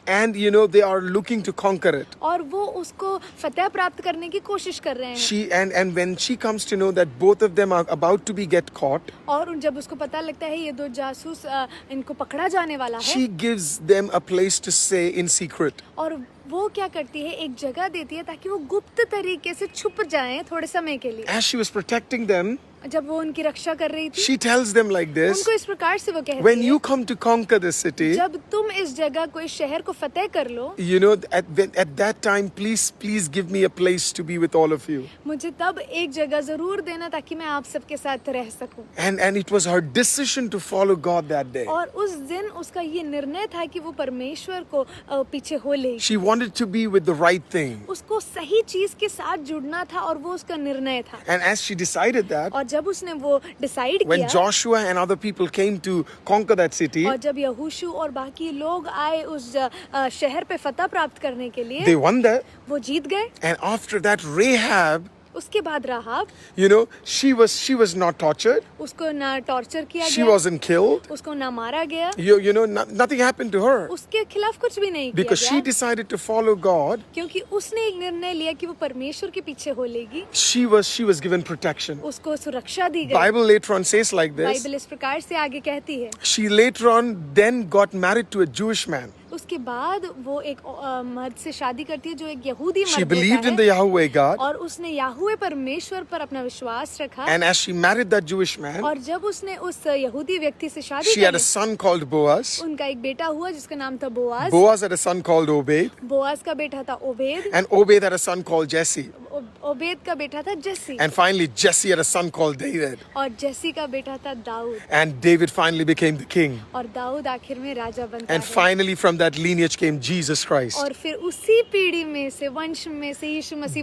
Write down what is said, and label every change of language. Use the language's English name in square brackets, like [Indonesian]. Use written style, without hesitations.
[English] and you know, they are looking to conquer it. [Hindi] और वो उसको फतेह प्राप्त करने की कोशिश कर रहे हैं। [English] She and when she comes to know that both of them are about to be get caught, [Hindi] और जब उसको पता लगता है ये दो जासूस इनको पकड़ा जाने वाला है [English] she gives them a place to stay in secret. [Hindi] और वो क्या करती है एक जगह देती है ताकि वो गुप्त तरीके से छुप जाएं थोड़े समय के लिए। [English] As she was protecting them, [Hindi] जब वो उनकी रक्षा कर रही थी [English] she tells them like this: [Hindi] उनको इस प्रकार से वो कहती [English] when [Hindi] है [English] you come to conquer this city, [Hindi] जब तुम इस जगह को इस शहर को फतेह कर लो [English] you know, at that time, please give me a place to be with all of you. [Hindi] मुझे तब एक जगह जरूर देना ताकि मैं आप सबके साथ रह सकूं। [English] And it was her decision to follow God that day. [Hindi] और उस दिन उसका ये निर्णय था कि वो परमेश्वर को पीछे हो ले। [English] She wanted to be with the right thing. [Hindi] उसको सही चीज के साथ जुड़ना था और वो उसका निर्णय था। [English] And as she decided that, [Hindi] और जब उसने वो डिसाइड [English] when [Hindi] किया, [English] Joshua and other people came to conquer that city, [Hindi] और जब यहोशू और बाकी लोग आए उस शहर पे फतह प्राप्त करने के लिए, [English] they won that. [Hindi] वो जीत गए। [English] And after that, Rahab, [Hindi] उसके बाद राहाब, [English] you know, she was not tortured. [Hindi] उसको ना टॉर्चर किया [English] She [Hindi] गया, [English] wasn't killed. [Hindi] उसको ना मारा गया, [English] You know, nothing happened to her [Hindi] उसके खिलाफ कुछ भी नहीं किया [English] because she [Hindi] गया, [English] decided to follow God. [Hindi] क्योंकि उसने एक निर्णय लिया कि वो परमेश्वर के पीछे हो लेगी। [English] She was given protection. [Hindi] उसको सुरक्षा दी गई। [English] Bible later on says like this. [Hindi] Bible इस प्रकार से आगे कहती है, [English] She later on then got married to a Jewish man. [Hindi] उसके बाद वो एक मर्द से शादी करती है जो एक यहूदी [English] She [Hindi] मर्द [English] believed in [Hindi] होता [English] the [Hindi] है, [English] Yahweh God. [Hindi] और उसने याहुवे परमेश्वर पर अपना विश्वास रखा। [English] And as she married that Jewish man, [Hindi] और जब उसने उस यहूदी व्यक्ति से शादी [English] she [Hindi] कर [English] had a [Hindi] Lee, [English] son called Boaz. [Hindi] उनका एक बेटा हुआ जिसका नाम था Boaz. [English] Boaz had a son called Obed. [Hindi] Boaz का बेटा था Obed, [English] And Obed had a son called Jesse. [Hindi] Obed का बेटा था Jassi, [English] And finally, Jesse had a son called David. [Hindi] और जस्सी का बेटा था Dawood, [English] And David finally became the king. [Hindi] और दाऊद आखिर में राजा बनता [English] And [Hindi] है। [English] finally, from that lineage came Jesus Christ. [Hindi] और फिर उसी पीढ़ी में से, वंश में से यीशु मसीह